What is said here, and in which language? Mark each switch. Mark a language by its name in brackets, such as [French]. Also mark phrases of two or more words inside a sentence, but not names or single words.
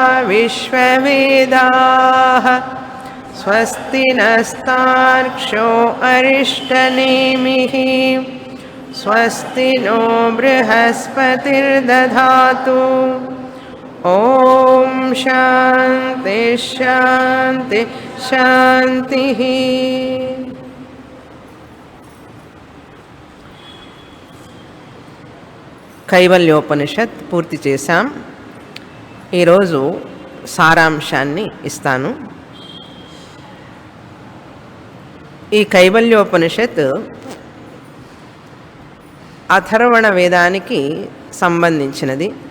[Sanskrit] विश्ववेदाः स्वस्ति नस्तार्क्ष्यो अरिष्टनेमिः स्वस्ति नो बृहस्पतिर्दधातु ॐ शान्ति शान्ति शान्तिः। [Telugu] కైవల్యోపనిషత్ పూర్తి చేశాం. ఈరోజు సారాంశాన్ని ఇస్తాను. ఈ కైవల్యోపనిషత్ అథర్వణ వేదానికి సంబంధించినది.